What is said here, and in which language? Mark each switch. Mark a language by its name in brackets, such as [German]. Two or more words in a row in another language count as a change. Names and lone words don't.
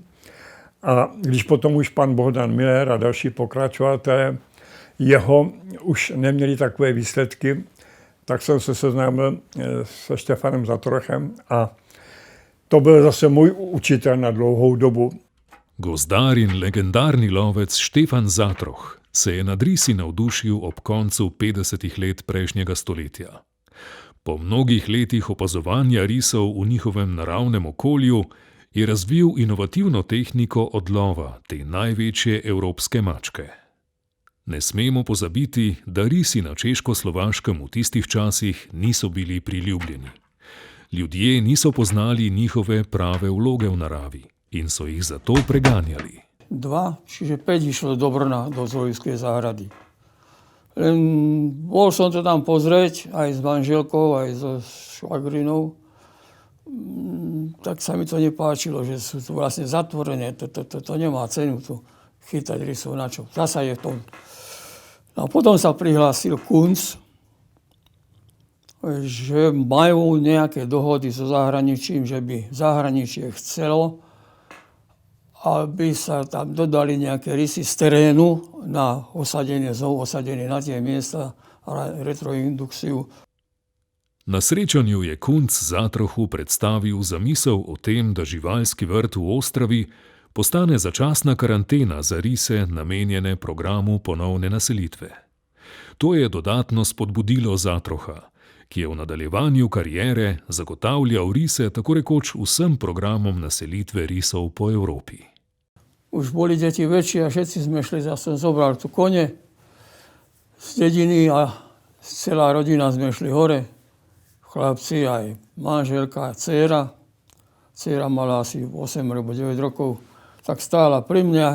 [Czech] A když potom už pan Bohdan Miller a další pokračovatelé jeho už neměli takové výsledky, tak jsem se seznámil se Štefanem Zatrochem a to byl zase můj učitel na dlouhou dobu. [Slovenian] Gozdar in legendarni lovec Štefan Zatroh se je nad risi navdušil ob koncu 50 let prejšnjega stoletja. Po mnogih letih opazovanja risov v njihovem naravnem okolju je razvil inovativno tehniko odlova te največje evropske mačke. Ne smemo pozabiti, da risi na Češko-Slovaškem v tistih časih niso bili priljubljeni. Ljudje niso poznali njihove prave vloge v naravi in so jih zato preganjali. [Slovak] 2, čiže 5 išlo do Brna, do zoologickej záhrady. Len bol som to tam pozrieť, aj s manželkou, aj so švagrinou. Tak sa mi to nepáčilo, že sú tu vlastne zatvorené. To nemá cenu tu chytať rysov na čo. Zasa je v tom. No a potom sa prihlásil Kunc, že majú nejaké dohody so zahraničím, že by zahraničie chcelo, aby sa tam dodali nejaké rysy z terénu na osadenie zoo, osadenie na tie miesta, retroindukciu. [Slovenian] Na srečanju je Kunc Zatrohu predstavil zamisel o tem, da živalski vrt v Ostravi postane začasna karantena za rise namenjene programu ponovne naselitve. To je dodatno spodbudilo Zatroha, ki je v nadaljevanju kariere zagotavljal rise tako rekoč vsem programom naselitve risov po Evropi. [Slovak] Už boli deti väčšie a všetci sme šli, ja som zobral tu kone z dediny a celá rodina sme šli hore. Chlapci, aj manželka, dcéra. Dcéra mala asi 8 alebo 9 rokov, tak stála pri mňa.